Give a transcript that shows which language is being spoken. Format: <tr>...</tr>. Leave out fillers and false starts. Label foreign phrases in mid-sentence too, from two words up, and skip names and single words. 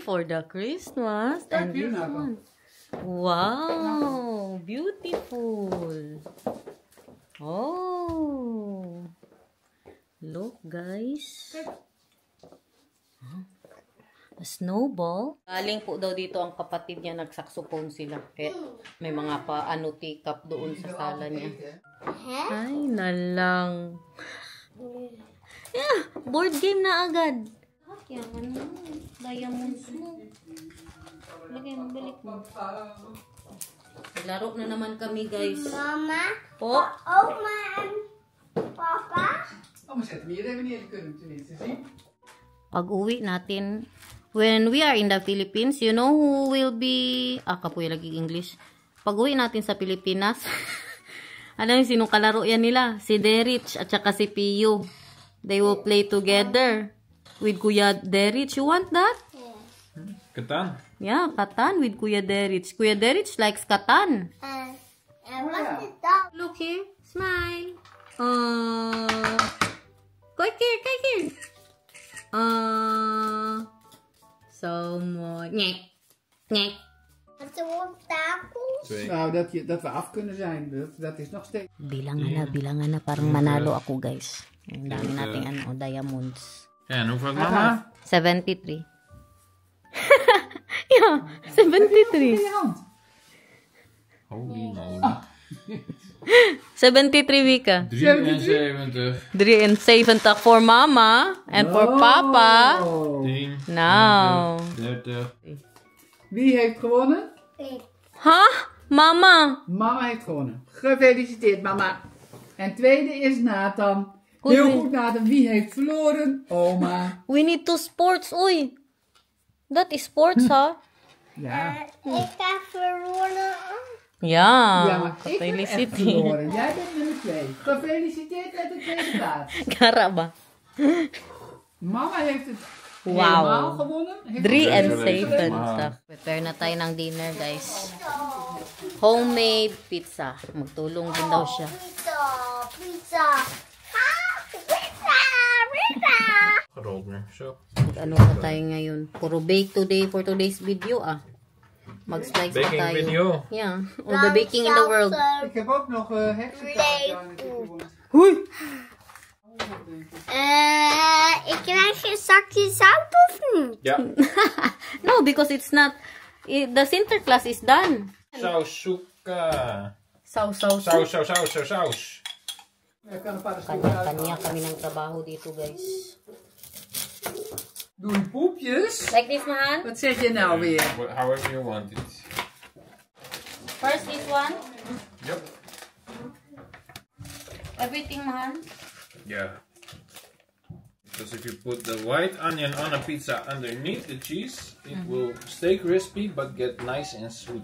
<en>For the Christmas. And this one. Wow! Beautiful! Oh! Look, guys. A snowball.</en> <tl>Galing po daw dito ang kapatid niya, nagsaxophone sila. Kaya may mga teacup doon sa sala niya. Ay, nalang.</tl> <en>Yeah, board game</en> <tl>na agad. Kaya ano, diamonds mo. Lagay mo, balik mo. Laro na naman kami, guys.</tl> <nl>mama,</nl> <tl>Po.</tl> <nl>oma en papa. Oh, maar zet hem hier even neer. Dan kunnen we tenminste zien.</nl> <tl>Pag-uwi natin,</tl> <en>when we are in the Philippines, you know who will be...</en> <ceb>kapuya lagi English.</ceb> <tl>Pag-uwi natin sa Pilipinas, alam niyo sinong kalaro yan nila? Si Derich at saka si Pio.</tl> <en>They will play together with Kuya Derich. You want that? Katan. Yeah, katan with Kuya Derich. Kuya Derich likes katan. And what's the dog? Look here. Smile.</en> <nl>Kijk hier. So mooi. Nee. Wat er op tafel? 2. Nou, dat we af kunnen zijn, dat is nog steeds.</nl> <tl>Bilangan na. Parang manalo ako, guys. Ang dami nating diamonds.</tl> <nl>En hoeveel had mama? 73. Ja, 73. In je hand.</nl> <en>Holy moly. 73, Vika. 73. 73 for mama and for papa. 10. Now. 30.</en> <nl>Wie heeft gewonnen? Ik. Huh? Mama. Mama heeft gewonnen. Gefeliciteerd, mama. En tweede is Nathan. Goed, Heel wie? goed, Nathan. Wie heeft verloren? Oma.</nl> <en>We need to sports.</en> <nl>Oei. Dat is sports, ha? Ja. Ik heb verloren. Ja. Ja, maar ik heb echt Felicity. verloren. Jij bent nummer 2. Gefeliciteerd met de tweede plaats. Karaba. Mama heeft het Wauw. helemaal gewonnen. Heeft 73.</nl> <tl>Prepare na tayo ng dinner, guys.</tl> <en>Homemade pizza.</en> <tl>Magtulong din daw siya. Pizza. Pizza.</tl> <nl>Gerold nu. Zo.</nl> <tl>Ano pa tayo ngayon? Puro</tl> <en>bake today for today's video,</en> <tl>ah. Mag-slice pa</tl> <en>Baking</en> <tl>tayo.</tl> <en>video. Yeah. All the baking in the world.</en> <nl>Ik heb ook nog heksenkaart gewonnen. Hoi! Ik krijg een zakje zout of niet? Ja.</nl> <en>No, because it's not... The Sinterklaas is done. Sausuka.</en> <nl>Saus. Saus. Ik kan een paar stukken</nl> <tl>Kanya-kanya kami ng trabaho dito, guys.</tl> <nl>Doe je poepjes.</nl> <en>Like this, man.</en> <nl>Wat zeg je nou weer?</nl> <en>However you want it. First this one. Yep. Everything, man. Yeah. Because if you put the white onion on a pizza underneath the cheese, it will stay crispy but get nice and sweet.</en>